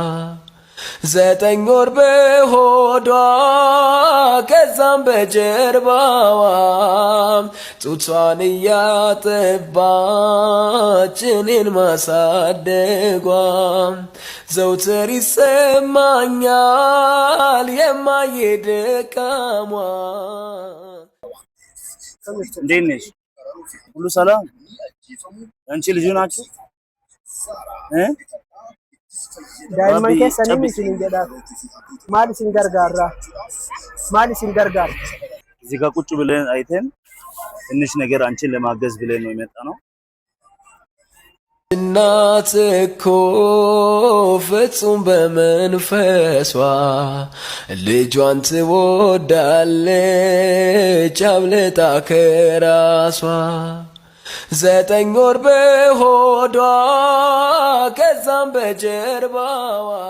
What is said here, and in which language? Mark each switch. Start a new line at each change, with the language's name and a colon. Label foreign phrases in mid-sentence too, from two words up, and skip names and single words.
Amharic: 9 ወር በሆዷ ከዛም በጀርባዋ ጡቷን እያጠባች እኔን ማሳደጓ ዘውትር ይሰማኛል የማይደካሟ። እንዴት ነሽ? ሁሉ ሰላም? አንቺ ልጁ ናችሁ?
Oromo: daa'imman keessanii isin jedha maal isin gargaara
Amharic: እዚህ ጋር ቁጭ ብለን አይተን ትንሽ ነገር አንቺን ለማገዝ ብለን ነው የመጣነው። እናት እኮ ፍጹም በመንፈሷ ልጇን ትወዳለች አብልጣ ከራሷ። 9 ወር በሆዷ ከዛም በጀርባዋ